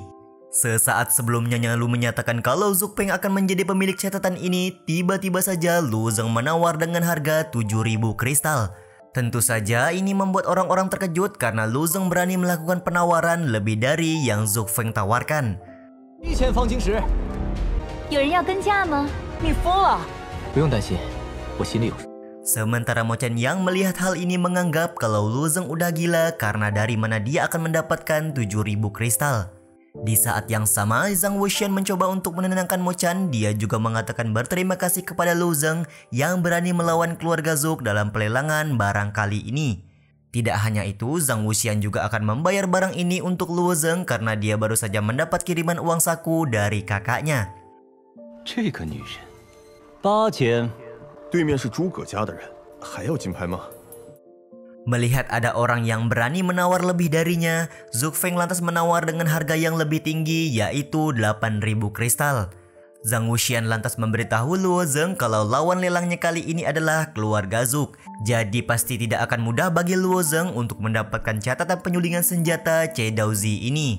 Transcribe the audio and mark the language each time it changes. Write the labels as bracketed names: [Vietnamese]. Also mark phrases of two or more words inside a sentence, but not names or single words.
[Indonesian] Sesaat sebelum Nyonya Lu menyatakan kalau Zhou Feng akan menjadi pemilik catatan ini, tiba-tiba saja Luozeng menawar dengan harga 7.000 kristal. Tentu saja ini membuat orang-orang terkejut karena Luozeng berani melakukan penawaran lebih dari yang Zhou Feng tawarkan. [Chinese] 1000 方晶石，有人要跟价吗？你疯了！不用担心，我心里有数。 [Indonesian] Sementara Mo Chen yang melihat hal ini menganggap kalau Luozeng udah gila karena dari mana dia akan mendapatkan 7.000 kristal. Di saat yang sama, Zhang Wuxian mencoba untuk menenangkan Mo Chen. Dia juga mengatakan berterima kasih kepada Luozeng yang berani melawan keluarga Zhou dalam pelelangan barang kali ini. Tidak hanya itu, Zhang Wuxian juga akan membayar barang ini untuk Luozeng karena dia baru saja mendapat kiriman uang saku dari kakaknya. [Chinese] 这个女人，8000。对面是诸葛家的人，还要金牌吗？ [Indonesian] Melihat ada orang yang berani menawar lebih darinya, Zhou Feng lantas menawar dengan harga yang lebih tinggi yaitu 8.000 kristal. Zhang Wuxian lantas memberitahu Luozeng kalau lawan lelangnya kali ini adalah keluarga Zhou. Jadi pasti tidak akan mudah bagi Luozeng untuk mendapatkan catatan penyulingan senjata Chiedozi ini.